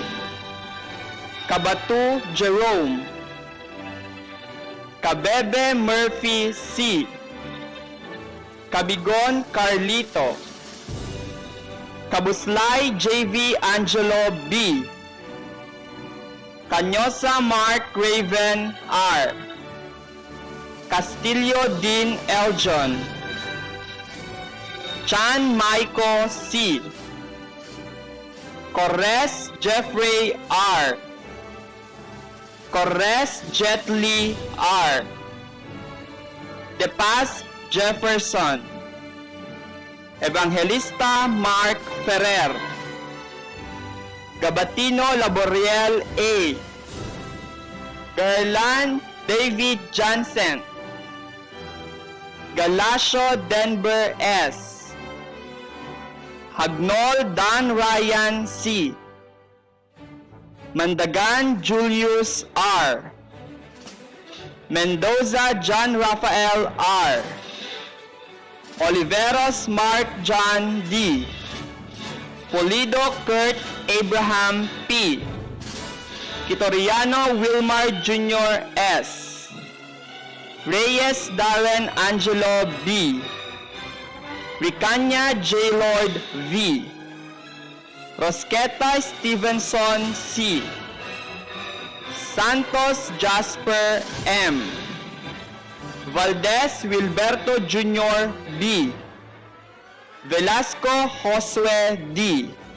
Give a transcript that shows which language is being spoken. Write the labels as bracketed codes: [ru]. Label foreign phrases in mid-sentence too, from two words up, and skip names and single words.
[tl] Kabatu Jerome. Kabebe Murphy C. Kabigon Carlito. Kabuslay JV Angelo B. Canyosa Mark Raven R. Castillo Dean Eljon. Chan Michael C. Corres Jeffrey R. Corres Jetly R. De Paz Jefferson. Evangelista Mark Ferrer. Gabatino Laboriel A. Gerlan David Johnson. Galasio Denver S. Hagnol Dan Ryan C. Mandagan Julius R. Mendoza John Rafael R. Oliveros Mark John D. Polido Kurt Abraham P. Kitoriano Wilmar Jr. S. Reyes Darren Angelo B. Ricanya J. Lord V. Rosqueta Stevenson C. Santos Jasper M. Valdez Wilberto Jr. B. Velasco Josue D.